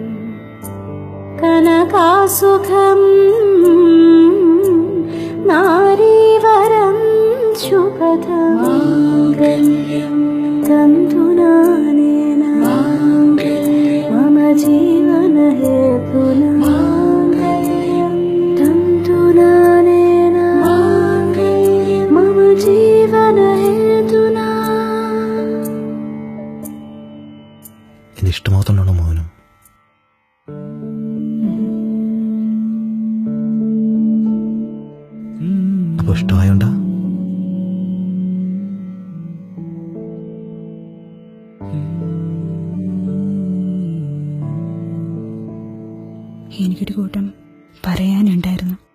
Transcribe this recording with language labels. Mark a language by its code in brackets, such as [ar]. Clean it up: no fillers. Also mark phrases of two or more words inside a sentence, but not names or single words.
[sa] कनकासुखम् नारीवरं शुभदमाङ्गल्यं तन्तुनानेन मम जीवनहेतुना तन्तुनानेन मम जीवनहेतुना. [ml] ഇത് ഇഷ്ടമാവുന്നുണ്ടോ മോഹനം? അപ്പൊ ഇഷ്ടമായോണ്ടാ? എനിക്കൊരു കൂട്ടം പറയാനുണ്ടായിരുന്നു.